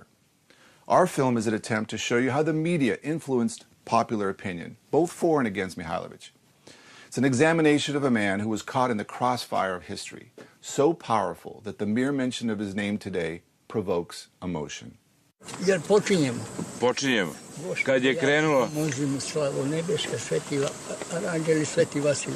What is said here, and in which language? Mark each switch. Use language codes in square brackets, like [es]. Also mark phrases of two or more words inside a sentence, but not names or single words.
[en] Our film is an attempt to show you how the media influenced popular opinion, both for and against Mihailović. It's an examination of a man who was caught in the crossfire of history, so powerful that the mere mention of his name today provokes emotion. [sr] Jer počinjemo. Počinjemo. Kad je krenulo? Možemo slavo nebeška, sveti aranđeli, sveti Vasilij.